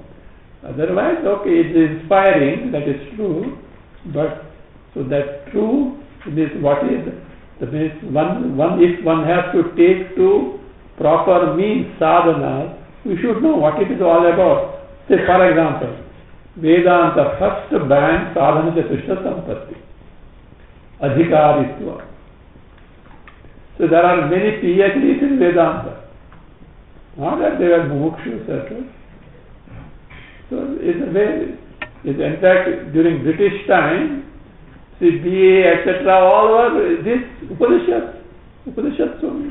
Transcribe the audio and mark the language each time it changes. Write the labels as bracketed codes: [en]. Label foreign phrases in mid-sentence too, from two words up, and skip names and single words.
[en] Otherwise, okay, it is inspiring, that is true, but so that true is what is, that means if one has to take to proper means sadhana, we should know what it is all about. Say, for example, Vedanta first banned [sa] sadhana chatusha sampatti, adhikaritva. [en] So there are many PhDs in Vedanta. Not that they are mumukshus, etc. So it's a very, in fact, during British time, see, BA, etc., all over this Upanishads only.